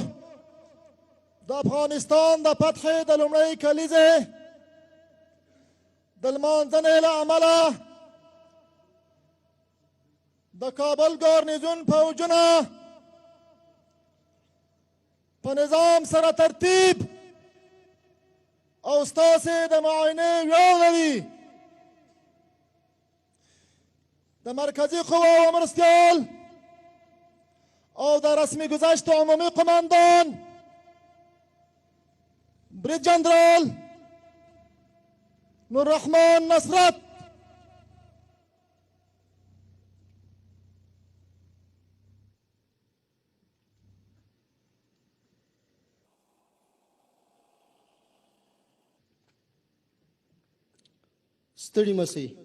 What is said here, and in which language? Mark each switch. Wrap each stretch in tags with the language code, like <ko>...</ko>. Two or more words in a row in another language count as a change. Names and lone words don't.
<ps>د افغانستان د فتح د لومړۍ کلیزې د لمانځنې له امله د کابل ګارنیزون پوځونه په نظام سره ترتیب او ستاسې د معاینې ویاړ لري. د مرکزي قواو مرستیال او د رسمي گذشت عمومی قماندان برید جنرال نوررحمان نصرت، ستړي مسئ.</ps>